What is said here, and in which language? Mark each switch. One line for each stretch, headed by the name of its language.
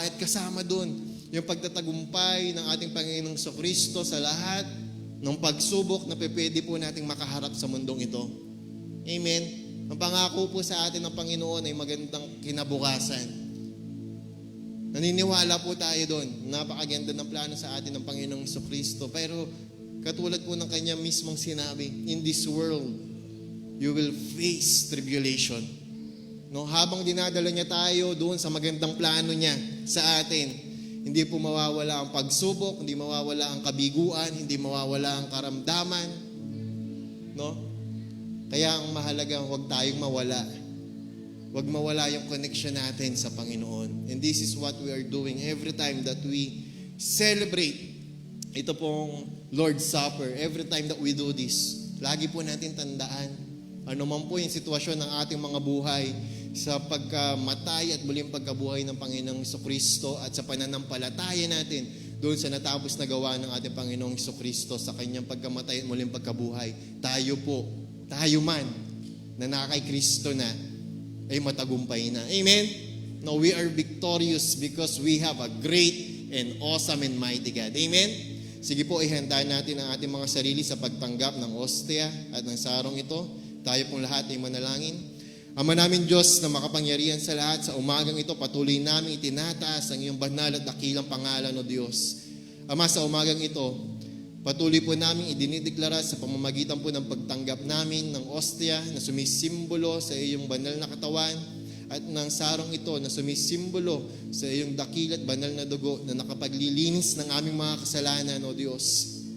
Filipino: At kasama doon yung pagtatagumpay ng ating Panginoong Kristo sa lahat ng pagsubok na pwede po nating makaharap sa mundong ito. Amen? Ang pangako po sa atin ng Panginoon ay magandang kinabukasan. Naniniwala po tayo doon. Napakaganda ng plano sa atin ng Panginoong Kristo. Pero katulad po ng kanya mismong sinabi,
English: in this world, you will face tribulation.
Filipino: No, habang dinadala niya tayo doon sa magandang plano niya sa atin, hindi po mawawala ang pagsubok, hindi mawawala ang kabiguan, hindi mawawala ang karamdaman. No? Kaya ang mahalaga, huwag tayong mawala. Huwag mawala yung connection natin sa Panginoon.
English: And this is what we are doing every time that we celebrate
Filipino: ito pong
English: Lord's Supper. Every time that we do this,
Filipino: lagi po natin tandaan, ano man po yung sitwasyon ng ating mga buhay, sa pagkamatay at muling pagkabuhay ng Panginoong Jesucristo at sa pananampalataya natin doon sa natapos na gawa ng ating Panginoong Jesucristo sa kanyang pagkamatay at muling pagkabuhay, tayo man na nakay Kristo na ay matagumpay na. Amen?
English: No, we are victorious because we have a great and awesome and mighty God. Amen?
Filipino: Sige po, ihanda natin ang ating mga sarili sa pagtanggap ng ostia at ng sarong ito. Tayo pong lahat ay manalangin. Ama namin Diyos na makapangyarihan sa lahat, sa umagang ito patuloy namin itinataas ang iyong banal at dakilang pangalan o Diyos. Ama, sa umagang ito, patuloy po namin idinideklara sa pamamagitan po ng pagtanggap namin ng ostia na sumisimbolo sa iyong banal na katawan at ng sarong ito na sumisimbolo sa iyong dakil at banal na dugo na nakapaglilinis ng aming mga kasalanan o Diyos.